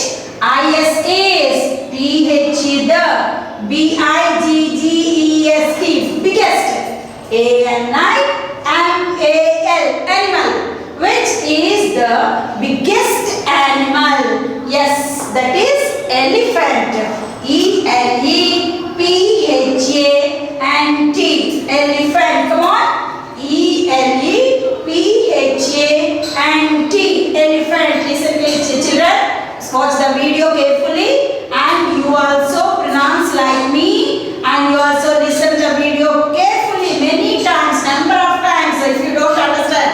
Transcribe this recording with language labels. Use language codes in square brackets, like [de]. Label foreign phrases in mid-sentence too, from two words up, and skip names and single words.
[en] I-S is T-H-E the. B-I-G-G-E-S-T. Biggest. A-N-I-M-A-L. Animal. Which is the biggest animal? Yes, that is elephant. E-L-E-P-H-A and T. Elephant. Come on. E-L-E-P-H-A and T. Elephant. Listen please children. Watch the video carefully and you also pronounce like me and you also listen the video carefully many times, number of times if you don't understand.